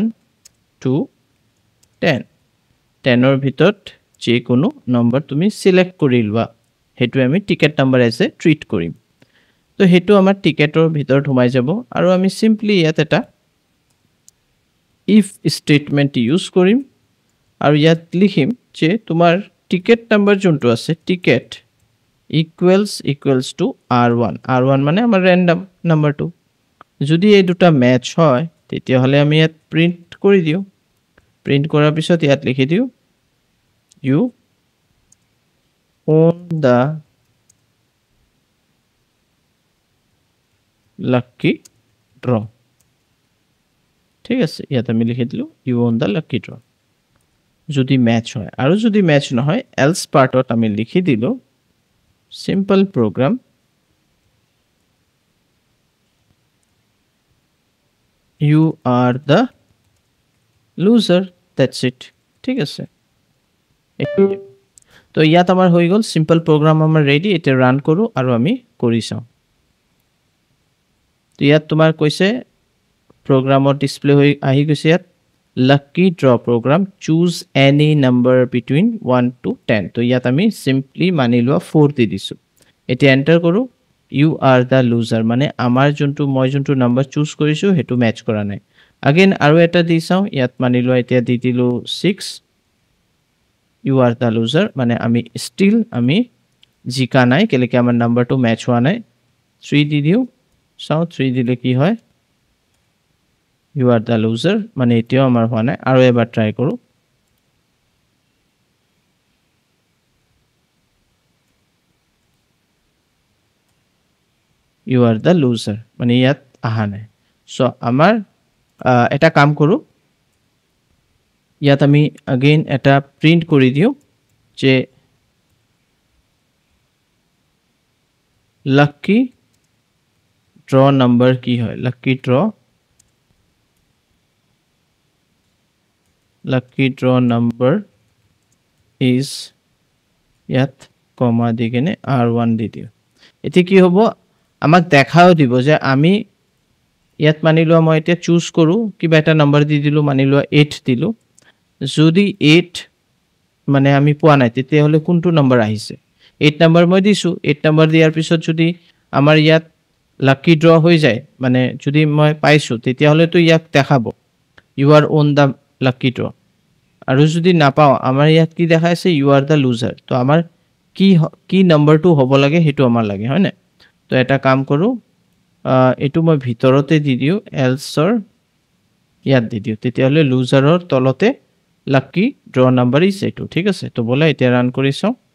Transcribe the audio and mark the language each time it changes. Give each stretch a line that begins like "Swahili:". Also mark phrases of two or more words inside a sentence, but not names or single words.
Assamese: to 10 10 অৰ ভিতৰত যে কোনো নম্বৰ তুমি সিলেক্ট কৰিলবা হেতু আমি টিকেট নাম্বাৰ এছে ট্ৰিট কৰিম তো হেতু আমাৰ টিকেটৰ ভিতৰত সোমাই যাব আৰু আমি সিম্পলি ইয়াত এটা
English: if statement use
Assamese: কৰিম আৰু ইয়াত লিখিম যে তোমাৰ
English: ticket number
Assamese: যোনটো আছে
English: ticket equals to r1
Assamese: মানে আমাৰ র্যান্ডম নাম্বাৰটো যদি এই দুটা ম্যাচ হয় তেতিয়া হলে আমি ইয়াত প্ৰিন্ট কৰি দিও প্ৰিন্ট কৰাৰ পিছত ইয়াত লিখি দিও you
English: own the lucky draw
Assamese: ঠিক আছে ইয়াত আমি লিখি দিলো
English: you own the lucky draw
Assamese: যদি ম্যাচ হয় আৰু যদি ম্যাচ নহয় else পার্টত আমি লিখি দিলো
English: simple program you are the loser that's it
Assamese: ঠিক আছে তো ইয়াত আমাৰ হৈ গল
English: simple program
Assamese: আমাৰ ৰেডি এটা ৰান কৰো আৰু আমি কৰি চাও তো ইয়াত তোমাৰ কৈছে programৰ ডিসপ্লে হৈ আহি গৈছে ইয়াত
English: lucky draw program choose any number between 1 to 10
Assamese: তো ইয়াত আমি simply মানি লোৱা 4 দি দিছো এটা এন্টাৰ কৰো
English: you are the loser
Assamese: মানে আমাৰ যোনটো মই যোনটো নাম্বাৰ চুজ কৰিছো হেতু ম্যাচ কৰা নাই again আৰু এটা দি চাও ইয়াত মানি লোৱা এতিয়া দি দিলো 6
English: you are the loser
Assamese: মানে আমি still আমি জিকা নাই কেলেকে আমাৰ নাম্বাৰটো ম্যাচ হোৱা নাই 3 দি দিও চাও 3 দিলে কি হয়
English: you are the loser
Assamese: মানে এতিয়াও আমাৰ হোৱা নাই আৰু এবাৰ ট্রাই কৰো
English: you are the loser
Assamese: মানে ইয়াত আহা নাই সো আমাৰ এটা কাম কৰো ইয়াত আমি again এটা প্রিন্ট কৰি দিও যে
English: lucky draw number
Assamese: কি হয়
English: lucky draw number is
Assamese: ইয়াত কমা দি কেনে r1 দি দিও এতি কি হ'ব আমাক দেখাও দিব যে আমি ইয়াত মানি লোৱা মই এতিয়া চুজ কৰো কিবা এটা নাম্বার দি দিলো মানি লোৱা 8 দিলো যদি 8 মানে আমি পোৱা নাই তেতিয়া হলে কোনটো নাম্বার আহিছে 8 নাম্বার মই দিছো 8 নাম্বার দিয়াৰ পিছত যদি আমাৰ ইয়াত
English: lucky draw
Assamese: হৈ যায় মানে যদি মই পাইছো তেতিয়া হলে তো ইয়াক দেখাবো
English: you are on the lucky draw
Assamese: আৰু যদি না পাও আমাৰ ইয়াত কি দেখাইছে
English: you are the loser
Assamese: তো আমাৰ কি নাম্বাৰটো হ'ব লাগে হেতু আমাৰ লাগে হয় না তো এটা কাম কৰো এটু মই ভিতৰতে দি দিও এলছৰ ইয়াত দি দিও তেতিয়া হলে লুজাৰৰ তলতে
English: lucky draw number is
Assamese: এটু ঠিক আছে তো বলা এতিয়া ৰান কৰি চাও